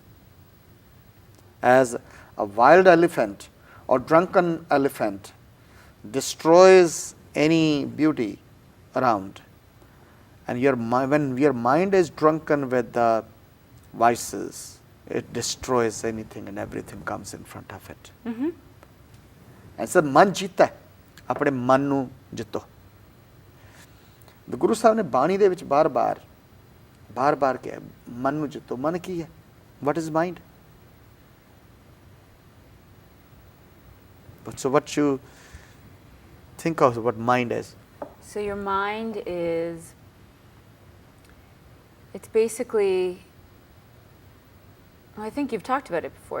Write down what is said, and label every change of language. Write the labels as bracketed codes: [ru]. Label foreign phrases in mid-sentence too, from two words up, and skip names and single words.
[en] As a wild elephant or drunken elephant destroys any beauty around, and when your mind is drunken with the vices, it destroys anything and everything comes in front of it. And so [pa] ਮਨ ਜੀਤਾ, ਅਪਣੇ ਮਨ ਨੂੰ ਜਿੱਤੋ. The ਗੁਰੂ ਸਾਹਿਬ ਨੇ ਬਾਣੀ ਦੇ ਵਿਚ ਬਾਰ ਬਾਰ ਕੀਆ, ਮਨ ਨੂੰ ਜਿੱਤੋ. ਮਨ ਕੀ ਹੈ? [en] What is mind? So what you think of what mind is? So your mind is, it's basically, I think you've talked about it before.